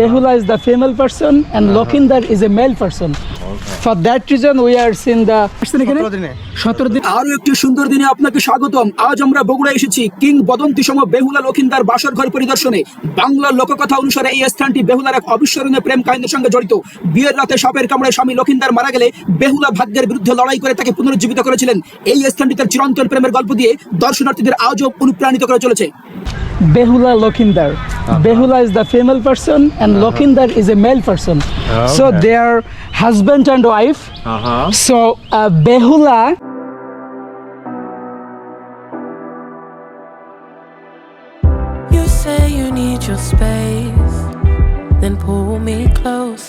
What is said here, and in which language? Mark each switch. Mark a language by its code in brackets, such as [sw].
[en] Behula is the female person and Lokindar is a male person. For that reason we are seeing the 17 দিন। [bn] আরো একটি সুন্দর দিনে আপনাকে স্বাগতম। আজ আমরা বগুড়া এসেছি কিংবদন্তি সম বেহুলা লক্ষিন্দার বাসর ঘর পরিদর্শনে। বাংলার লোককথা অনুসারে এই স্থানটি বেহুলার এক অবিস্মরণীয় প্রেম কাহিনীর সঙ্গে জড়িত। বিয়ের রাতে সাপের কামড়ে স্বামী লক্ষিন্দার মারা গেলে বেহুলা ভাগ্যের বিরুদ্ধে লড়াই করে তাকে পুনরুজ্জীবিত করেছিলেন। এই স্থানটি তার চিরন্তন প্রেমের গল্প দিয়ে দর্শনার্থীদের আজও অনুপ্রাণিত করে চলেছে। [en] Behula Lokindar. Behula is the female person and Lokindar is a male person. So they are husband and wife. So Behula You say you need your space, then pull me close.